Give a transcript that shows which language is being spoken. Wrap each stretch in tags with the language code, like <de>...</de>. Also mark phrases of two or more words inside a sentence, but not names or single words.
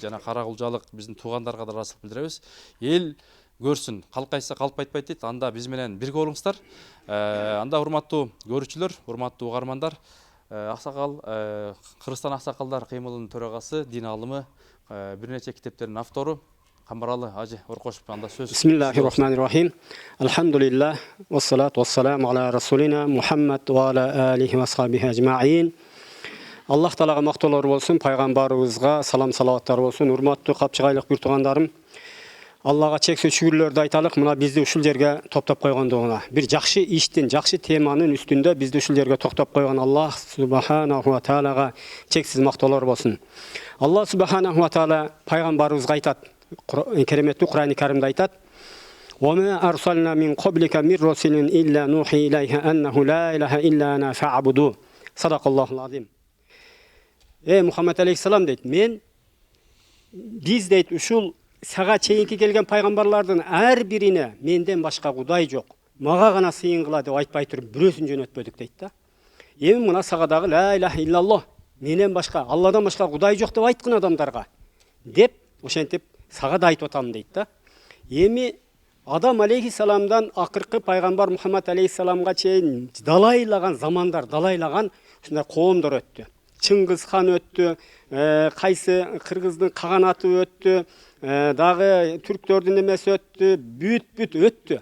<ky>Жана Каракулжалык биздин туугандарга да ыраазычылык билдиребиз. Эл көрсүн, калпайса калпайтпайт дейт. Анда биз менен бирге болуңуздар. Анда урматтуу көрүүчүлөр, урматтуу угармандар, аксакал Кыргызстан аксакалдар кыймылынын төрагасы, дин алымы, бир нече китептердин автору Камбаралы Ажы Оркошов. Анда сөз.</ky> <ar>بسم الله الرحمن الرحيم. الحمد لله، والصلاة والسلام على رسولنا محمد وعلى آله وأصحابه أجمعين.</ar> <ky>Аллах Таалага мактоолор болсун, пайгамбарыбызга салам салаваттар болсун. Урматтуу капчыгайлык бир туугандарым, Аллага чексиз шүгүрлөрдү айталык. Мына бизди ушул жерге топтоп койгондугуна, бир жакшы иштин, жакшы теманын үстүндө бизди ушул жерге токтоп койгон</ky> <ar>الله سبحانه وتعالى</ar> <ky>чексиз мактоолор болсун.</ky> <ar>الله سبحانه وتعالى</ar> <ky>пайгамбарыбызга айтат, кереметтүү Кур'ани Каримде айтат:</ky> <ar>وما أرسلنا من قبلك من رسول إلا نوحي إليه أنه لا إله إلا أنا فاعبدون." صدق الله العظيم.</ar> <ky>Мухаммад алейхиссалам дейт, биз дейт ушул сага чейинки келген пайгамбарлардын ар бирине менден башка кудай жок, мага гана сыйынгыла деп айтпай туруп бирөөсүн жөнөтпөдүк дейт да. Эми мына сага дагы</ky> <ar>لا إله إلا الله,</ar> <ky>менен башка, Алладан башка кудай жок деп айткын адамдарга деп ошентип сага да айтып атам дейт да. Эми Адам алейхиссаламдан акыркы пайгамбар Мухаммад алейхиссаламга чейин далайлаган замандар, далайлаган ушундай коомдор өттү. Чыңгыз хан өттү, кайсы кыргыздын каганаты өттү, дагы түрктөрдүн эмеси өттү, бүт өттү.</ky>